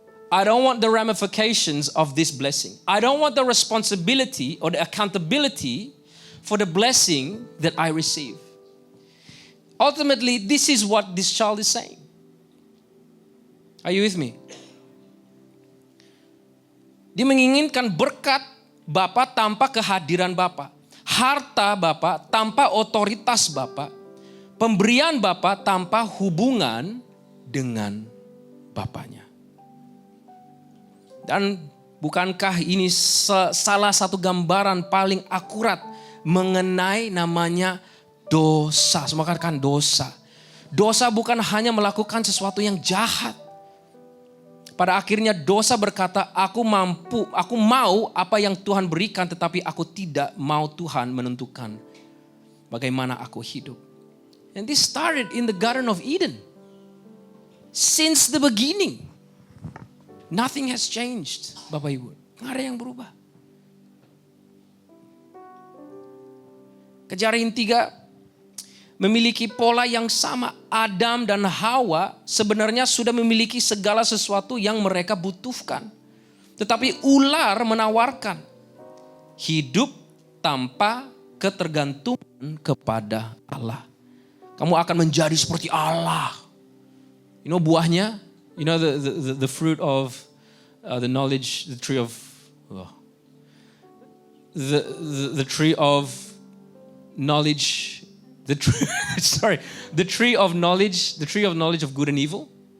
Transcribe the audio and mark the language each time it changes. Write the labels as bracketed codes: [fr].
[en] I don't want the ramifications of this blessing. I don't want the responsibility or the accountability for the blessing that I receive. Ultimately, this is what this child is saying. Are you with me? [id] Dia menginginkan berkat Bapa tanpa kehadiran Bapa. Harta Bapa tanpa otoritas Bapa. Pemberian Bapa tanpa hubungan dengan Bapanya. Dan bukankah ini salah satu gambaran paling akurat mengenai namanya dosa. Semua katakan dosa. Dosa bukan hanya melakukan sesuatu yang jahat. Pada akhirnya dosa berkata, aku mau apa yang Tuhan berikan, tetapi aku tidak mau Tuhan menentukan bagaimana aku hidup. [en] And this started in the Garden of Eden. Since the beginning. Nothing has changed, Bapak Ibu. [id] Nggak ada yang berubah. Kejadian 3 memiliki pola yang sama. Adam dan Hawa sebenarnya sudah memiliki segala sesuatu yang mereka butuhkan. Tetapi ular menawarkan hidup tanpa ketergantungan kepada Allah. Kamu akan menjadi seperti Allah. [en] You know [id] buahnya? [en] You know the fruit of the knowledge, the tree of the tree of knowledge. The tree of knowledge of good and evil.